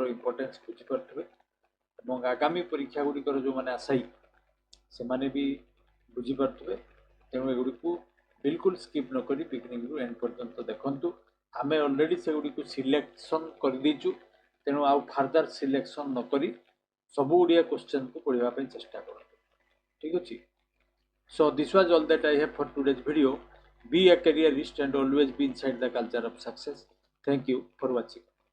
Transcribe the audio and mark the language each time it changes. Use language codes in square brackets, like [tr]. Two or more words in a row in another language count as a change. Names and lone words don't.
[or] ଇମ୍ପୋର୍ଟାନ୍ସ ବୁଝିପାରୁଥିବେ ଏବଂ ଆଗାମୀ ପରୀକ୍ଷା ଗୁଡ଼ିକର ଯେଉଁମାନେ ଆଶାୟୀ ସେମାନେ ବି ବୁଝିପାରୁଥିବେ ତେଣୁ ଏଗୁଡ଼ିକୁ ବିଲକୁଲ ସ୍କିପ୍ ନ କରି ବିଗିନିଂରୁ ଏଣ୍ଡ ପର୍ଯ୍ୟନ୍ତ ଦେଖନ୍ତୁ ଆମେ ଅଲରେଡ଼ି ସେଗୁଡ଼ିକୁ ସିଲେକ୍ସନ୍ କରିଦେଇଛୁ ତେଣୁ ଆଉ [en] further selection [or] ନ କରି ସବୁ ଓଡ଼ିଆ କ୍ୱେଶ୍ଚନ୍କୁ ପଢ଼ିବା ପାଇଁ ଚେଷ୍ଟା କରନ୍ତୁ ଠିକ୍ ଅଛି [en] so this was all that I have for today's video be a careerist and always be inside the culture of success thank you for watching